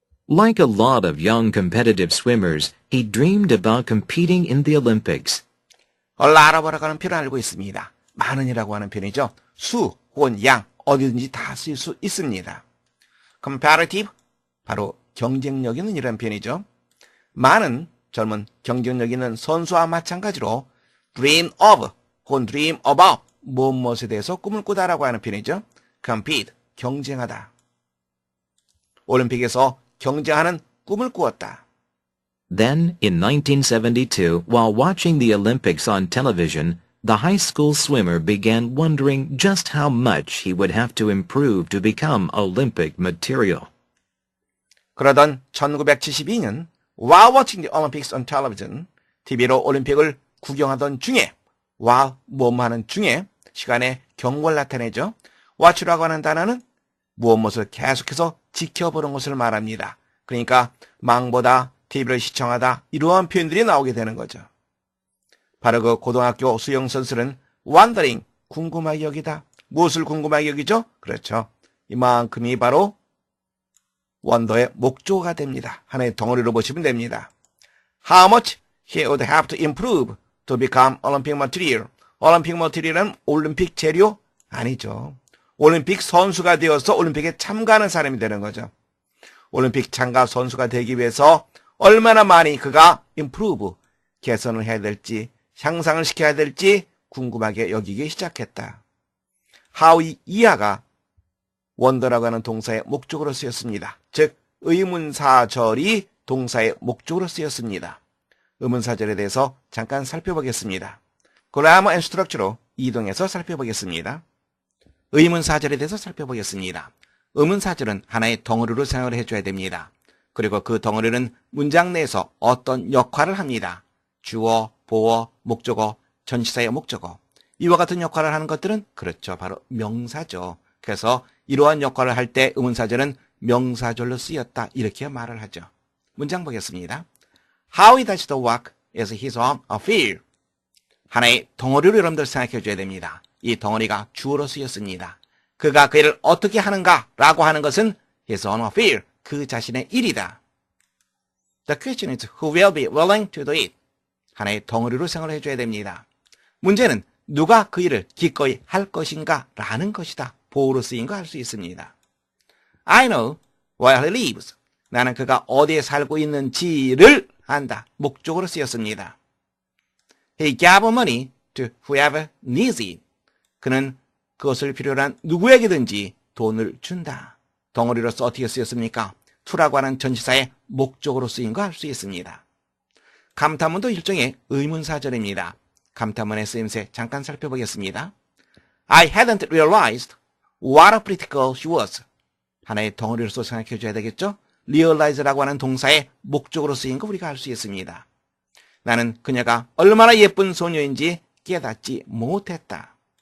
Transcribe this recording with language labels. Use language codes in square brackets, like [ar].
[en] Like a lot of young competitive swimmers, he dreamed about competing in the Olympics. A lot of [ko] 라고 하는 표현을 알고 있습니다. 많은이라고 하는 표현이죠. 수 혹은 양 어디든지 다 쓸 수 있습니다. competitive 바로 경쟁력 있는 이라는 표현이죠. 많은 젊은 경쟁력 있는 선수와 마찬가지로 [en] dream of [ko] 혹은 [en] dream about [ko] 무엇에 대해서 꿈을 꾸다라고 하는 표현이죠. compete 경쟁하다. 올림픽에서 경쟁하는 꿈을 꾸었다. [en] Then, in 1972, while watching the Olympics on television, the high school swimmer began wondering just how much he would have to improve to become Olympic material. [ko] 그러던 1972년, [en] while watching the Olympics on television, [ko] TV로 올림픽을 구경하던 중에, while 뭐뭐하는 중에 시간에 경고를 나타내죠. watch라고 하는 단어는 무엇을 계속해서 지켜보는 것을 말합니다. 그러니까 망보다 TV를 시청하다 이러한 표현들이 나오게 되는 거죠. 바로 그 고등학교 수영선수는 wondering, 궁금하게 여기다. 무엇을 궁금하게 여기죠? 그렇죠. 이만큼이 바로 원더의 목조가 됩니다. 하나의 덩어리로 보시면 됩니다. [en] How much he would have to improve to become Olympic material. [ko] 올림픽 머티리얼은 올림픽 재료? 아니죠. 올림픽 선수가 되어서 올림픽에 참가하는 사람이 되는 거죠. 올림픽 참가 선수가 되기 위해서 얼마나 많이 그가 improve, 개선을 해야 될지, 향상을 시켜야 될지 궁금하게 여기기 시작했다. how 이하가 wonder라고 하는 동사의 목적으로 쓰였습니다. 즉 의문사절이 동사의 목적으로 쓰였습니다. 의문사절에 대해서 잠깐 살펴보겠습니다. [en] grammar and structure [ko] 로 이동해서 살펴보겠습니다. 의문사절에 대해서 살펴보겠습니다. 의문사절은 하나의 덩어리로 생각을 해줘야 됩니다. 그리고 그 덩어리는 문장 내에서 어떤 역할을 합니다. 주어, 보어, 목적어, 전치사의 목적어. 이와 같은 역할을 하는 것들은 그렇죠. 바로 명사죠. 그래서 이러한 역할을 할 때 의문사절은 명사절로 쓰였다. 이렇게 말을 하죠. 문장 보겠습니다. [en] How he does the work is his own affair. [ko] 하나의 덩어리로 여러분들 생각해 줘야 됩니다. 이 덩어리가 주어로 쓰였습니다. 그가 그 일을 어떻게 하는가라고 하는 것은 [en] his own affair, [ko] 그 자신의 일이다. [en] The question is who will be willing to do it. [ko] 하나의 덩어리로 생각을 해줘야 됩니다. 문제는 누가 그 일을 기꺼이 할 것인가 라는 것이다. 보호로 쓰인 거 할 수 있습니다. [en] I know where he lives. [ko] 나는 그가 어디에 살고 있는지를 안다. 목적으로 쓰였습니다. [en] He gave money to whoever needs it. [ko] 그는 그것을 필요로 한 누구에게든지 돈을 준다. 덩어리로서 어떻게 쓰였습니까? to라고 하는 전치사의 목적으로 쓰인 거 할 수 있습니다. 감탄문도 일종의 의문사절입니다. 감탄문의 쓰임새 잠깐 살펴보겠습니다. [en] I hadn't realized what a pretty girl she was. [ko] 하나의 덩어리로서 생각해 줘야 되겠죠? realize라고 하는 동사의 목적으로 쓰인 거 우리가 알 수 있습니다. 나는 그녀가 얼마나 예쁜 소녀인지 깨닫지 못했다.